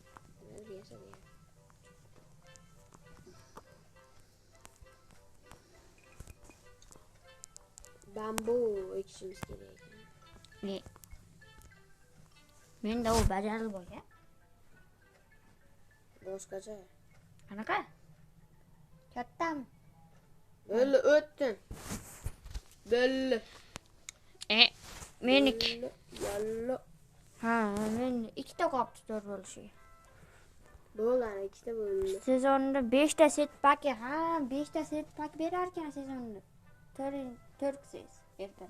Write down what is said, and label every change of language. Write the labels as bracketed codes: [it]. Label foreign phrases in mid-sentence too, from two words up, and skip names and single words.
[uz] Bambu ekishimiz kerak ekan. Ne? Menda u bajarilib bo'lgan. Boshqacha. Qanaqa? Kattami? Belli o'tdin. Belli. Meniki. Yallo. Ha, men ikkita qopti 4 bo'lishiga. Bo'ldi, ana ikkita bo'ldi. Sezonda 5 ta set pak, ha, 5 ta set pak berar ekan sezonda. 4 siz ertadan.